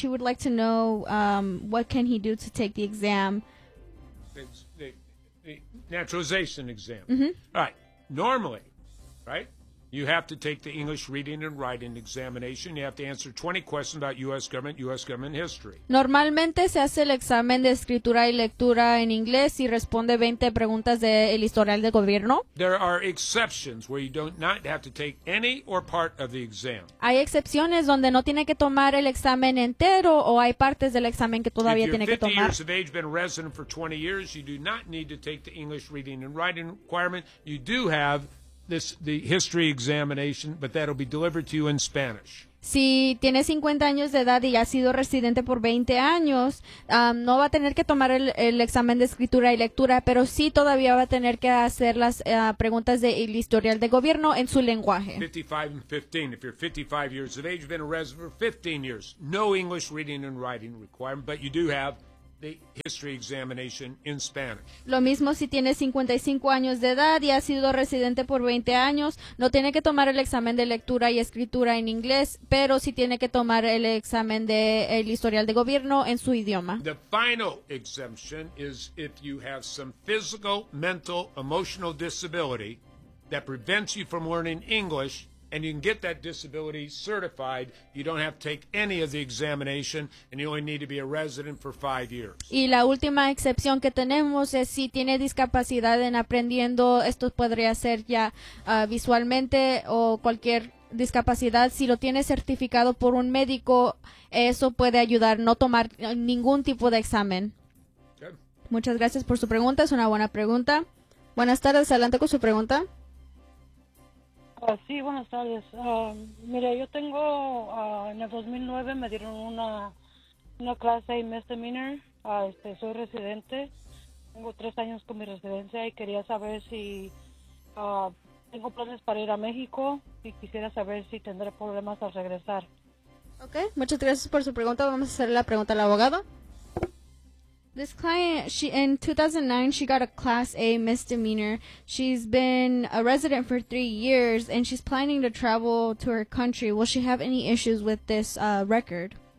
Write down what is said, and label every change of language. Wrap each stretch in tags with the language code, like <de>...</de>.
<en>He would like to know what can he do to take the exam. The naturalization exam. Mm-hmm. All right, normally, right? You have to take the English reading and writing examination. You have to answer 20 questions about U.S. government, U.S. government history.</en> <es>Normalmente se hace el examen de escritura y lectura en inglés y responde 20 preguntas del historial de gobierno.</es> <en>There are exceptions where you don't have to take any or part of the exam.</en> <es>Hay excepciones donde no tiene que tomar el examen entero o hay partes del examen que todavía tiene que tomar.</es> <en>If you're 50 years of age, been resident for 20 years, you do not need to take the English reading and writing requirement. You do have the history examination, but that'll be delivered to you in Spanish.</en> <es>Si tiene 50 años de edad y ha sido residente por 20 años, no va a tener que tomar el examen de escritura y lectura, pero sí todavía va a tener que hacer las preguntas del historial de gobierno en su lenguaje.</es> <en>55 and 15. If you're 55 years of age, you've been a resident for 15 years. No English reading and writing requirement, but you do have the history examination in Spanish.</en> <es>Lo mismo si tiene 55 años de edad y ha sido residente por 20 años, no tiene que tomar el examen de lectura y escritura en inglés, pero sí tiene que tomar el examen de el historial de gobierno en su idioma.</es> <en>The final exemption is if you have some physical, mental, emotional disability that prevents you from learning English. And you can get that disability certified. You don't have to take any of the examination, and you only need to be a resident for 5 years.</en> <es>Y la última excepción que tenemos es si tiene discapacidad en aprendiendo. Esto podría ser ya visualmente o cualquier discapacidad. Si lo tiene certificado por un médico, eso puede ayudar. No tomar ningún tipo de examen. Okay. Muchas gracias por su pregunta. Es una buena pregunta. Buenas tardes. Adelante con su pregunta. Sí, buenas tardes. Mire, yo tengo, en el 2009 me dieron una clase de misdemeanor. Soy residente, tengo 3 años con mi residencia y quería saber si tengo planes para ir a México y quisiera saber si tendré problemas al regresar. Okay, muchas gracias por su pregunta. Vamos a hacer la pregunta al abogado.</es> <en>This client, she in 2009, she got a Class A misdemeanor. She's been a resident for 3 years, and she's planning to travel to her country. Will she have any issues with this record?</en>